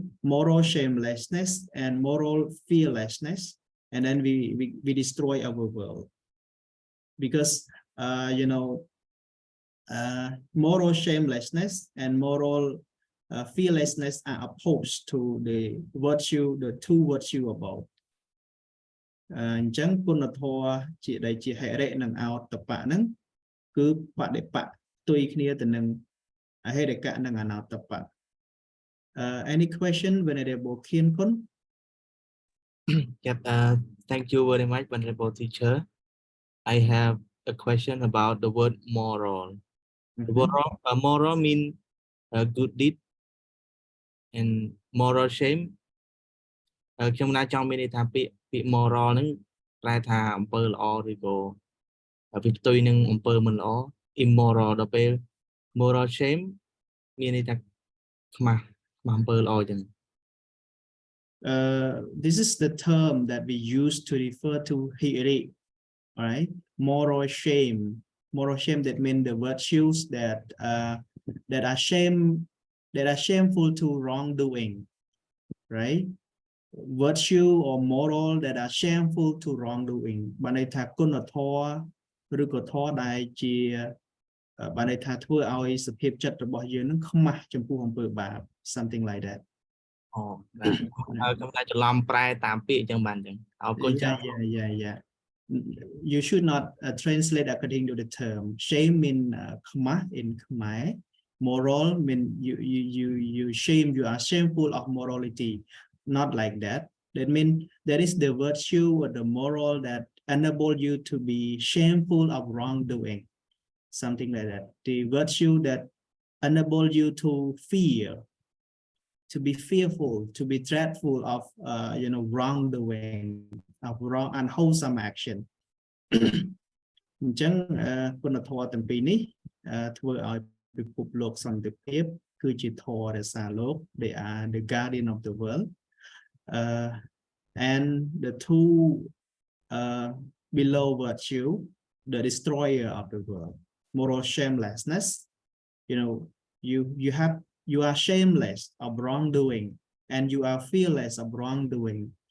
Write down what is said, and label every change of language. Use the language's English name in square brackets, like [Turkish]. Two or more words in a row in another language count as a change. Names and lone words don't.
[English] Moral shamelessness and moral fearlessness, and then we destroy our world, because moral shamelessness and moral fearlessness are opposed to the virtue, the two virtue above. [Khmer] អញ្ចឹងគុណធម៌ជាដែលជាហិរិនិងអោតបៈហ្នឹងគឺបដិបៈផ្ទុយគ្នាទៅនឹងអហិរិកៈនិងអនោតបៈ [English] any question, Venerable Khin Kun? Yep, thank you very much, Venerable Teacher. I have a question about the word moral. The moral mean good deed and moral shame. [Khmer] ខ្ញុំណាចង់មានន័យថាពាក្យ moral ហ្នឹងប្រែថាអំពើល្អឬក៏វាផ្ទុយនឹងអំពើមិនល្អ immoral ដល់ពេល [English] moral shame [Khmer] មានន័យថាខ្មាស់អំពើល្អចឹង [English] This is the term that we use to refer to hiri, right? Moral shame that mean the virtues that are shameful to wrongdoing, right? Virtue or moral that are shameful to wrongdoing. [Khmer] បានន័យថាគុណធម៌ឬក៏ធម៌ដែលជាបានន័យថាធ្វើឲ្យសភាពចិត្តរបស់យើងនឹងខ្មាស់ចំពោះអំពើបាប [English] something like that [Khmer] អូបាទខ្ញុំតែច្រឡំប្រែតាមពាក្យអញ្ចឹងបានអញ្ចឹងអរគុណច្រើន [English] yeah you should not translate according to the term shame mean ខ្មាស់ in Khmer moral mean you shame you are shameful of morality not like that that mean there is the virtue or the moral that enable you to be shameful of wrongdoing something like that the virtue that enable you to fear to be fearful to be dreadful of wrongdoing of wrong unwholesome action [Khmer] អញ្ចឹងគុណធម៌ទាំងពីរនេះធ្វើឲ្យពិភពលោកសន្តិភាពគឺជាធម៌រក្សាលោក [English] they are the guardian of the world and the two below virtue the destroyer of the world moral shamelessness you are shameless of wrongdoing and you are fearless of wrongdoing